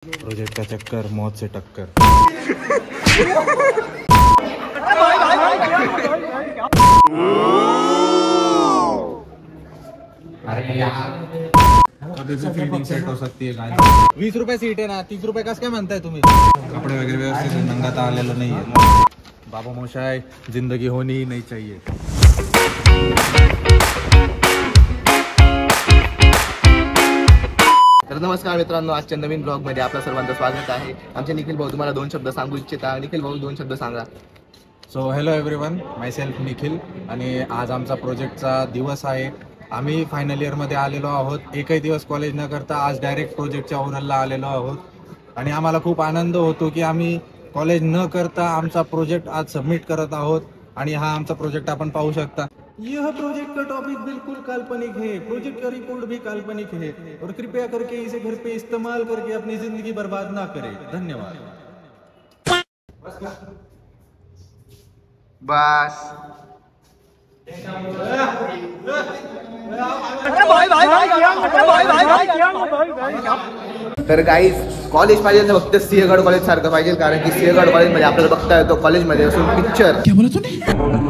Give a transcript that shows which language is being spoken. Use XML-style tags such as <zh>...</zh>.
<hi>Project का चक्कर मौत से टक्कर। अरे यार अभी भी फील्डिंग सेट हो सकती है गाइस।</hi> <mr>20 रुपये सीट आहे ना, 30 रुपये कसं काय म्हणताय तुम्ही? कपडे वगैरे व्यवस्थित नंगाता आलेलं नाहीये बाबा मोशाय,</mr> <hi>जिंदगी होनी ही नहीं चाहिए।</hi> <mr>तर नमस्कार मित्रांनो, आजच्या नवीन ब्लॉग मध्ये आपल्या सर्वांचं स्वागत आहे। आमचे निखिल भाऊ तुम्हाला दोन शब्द सांगू इच्छिता। निखिल भाऊ दोन शब्द सांगा।</mr> <en>so hello everyone, myself</en> <mr>निखिल आणि आज आमचा प्रोजेक्टचा दिवस आहे। आम्ही फायनल इयरमध्ये आलेलो आहोत। एकही दिवस कॉलेज न करता आज डायरेक्ट प्रोजेक्टच्या ओरलला आलेलो आहोत आणि आम्हाला खूप आनंद होतो की आम्ही कॉलेज न करता आमचा प्रोजेक्ट आज सबमिट करत आहोत। आणि हा आमचा प्रोजेक्ट आपण पाहू शकता।</mr> <hi>यह प्रोजेक्ट का टॉपिक बिल्कुल काल्पनिक है, प्रोजेक्ट का रिपोर्ट भी काल्पनिक है और कृपया करके इसे घर पे इस्तेमाल करके अपनी जिंदगी बर्बाद ना करें। धन्यवाद।</hi> <mr>बस तर गाईज कॉलेज पाहिजे तर फक्त सिंहगड कॉलेज सारखं पाहिजे, कारण की सिंहगड कॉलेज मध्ये आपल्याला बघता येतो कॉलेजमध्ये असून पिक्चर।</mr>